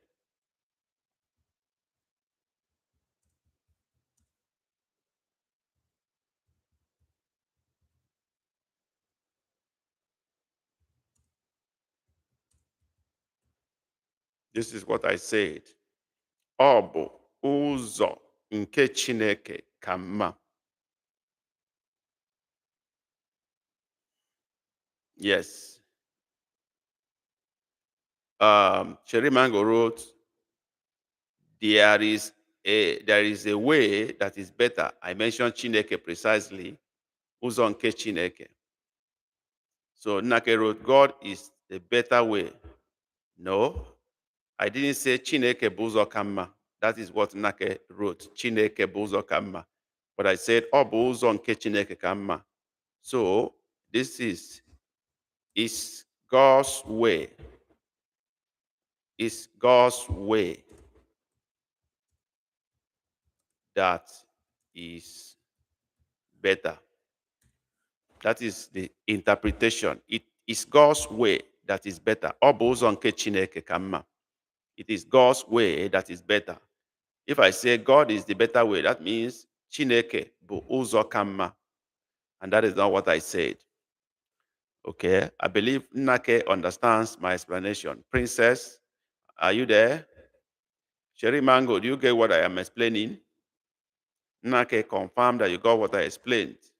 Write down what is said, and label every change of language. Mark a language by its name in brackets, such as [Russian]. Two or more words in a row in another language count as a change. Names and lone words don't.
[English] This is what I said. [Igbo] Ọ bụ ụzọ nke Chineke ka mma. [English] Yes. Cherry Mango wrote, there is a way that is better. I mentioned Chineke precisely. [Igbo] Ụzọ nke Chineke. [English] So Nnake wrote, God is the better way. No, I didn't say [Igbo] Chineke bụ ụzọ ka mma. [English] That is what Nnake wrote. [Igbo] Chineke bụ ụzọ ka mma. [English] But I said, [Igbo] ọ bụ ụzọ nke Chineke ka mma. [English] So this is God's way. It's God's way that is better. That is the interpretation. It is God's way that is better. [Igbo] Ọ bụ ụzọ nke Chineke ka mma. [English] It is God's way that is better. If I say God is the better way, that means [Igbo] Chineke bụ ụzọ ka mma. [English] And that is not what I said. Okay, I believe Nnake understands my explanation. Princess, are you there? Cherry Mango, do you get what I am explaining? Nnake, confirm that you got what I explained.